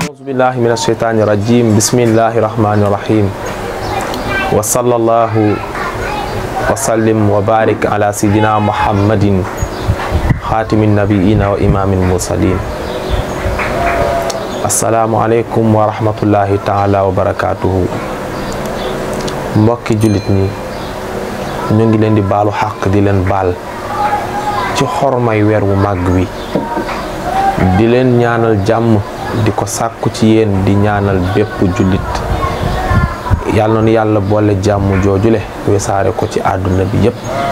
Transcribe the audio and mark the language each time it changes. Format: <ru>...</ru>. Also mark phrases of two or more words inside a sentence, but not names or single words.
<ar>بالله من الشيطان الرجيم. بسم الله الرحمن الرحيم. وصلى الله وسلم وبارك على سيدنا محمد خاتم النبيين وإمام المرسلين. السلام عليكم ورحمة الله تعالى وبركاته.</ar> <wo>Mbokki julit ñi ñu ngi leen di baalu xaq di leen baal ci xormay weer wu màgg wi, di leen ñaanal jàmm, di ko sàkku ci yéen, di ñaanal bépp jullit. yàlla na yàlla boole jàmm joojule wesaare ko ci àdduna bi yépp.</wo>